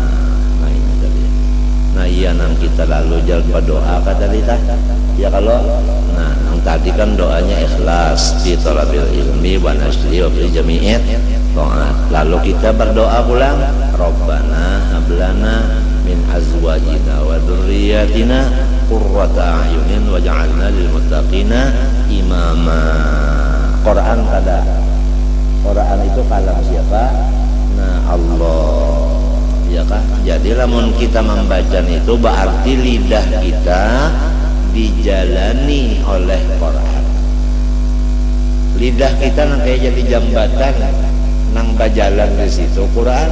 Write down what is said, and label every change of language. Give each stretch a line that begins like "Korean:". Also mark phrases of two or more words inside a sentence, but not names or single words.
Banjar: Nah ini tadi. Nah iya nang kita lalu jalan berdoa kata kita. Ya kalau nah yang tadi kan doanya ikhlas
Arabic: في طلب العلم ونشره وفي جميع الطاعات.
Banjar: Lalu kita berdoa pulang,
Arabic: ربنا هب لنا من أزواجنا وذرياتنا قرة أعين واجعلنا للمتقين إماما.
Banjar: Quran kada. Quran itu kalam siapa? Nah Allah ya kan? Jadi lamun kita membaca itu berarti lidah kita dijalani oleh Quran. Lidah kita nang kayak jadi jambatan nang bajalan di situ Quran.